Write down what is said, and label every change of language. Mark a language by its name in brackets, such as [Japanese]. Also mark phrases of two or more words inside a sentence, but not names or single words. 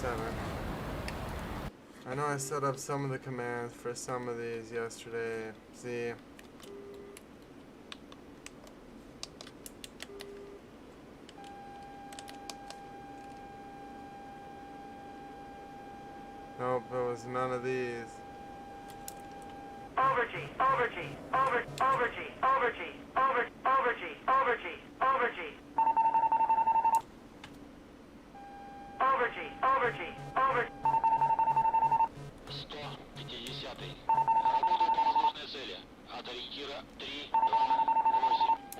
[English] I know I set up some of the commands for some of these yesterday. See? Nope, it was none of these. Over G, over G, over G, over G, over G, over G, over G, over G. Over G, over G, over G. [Russian] 150-й. Работает по воздушной цели. От ориентира 3, 2, 8.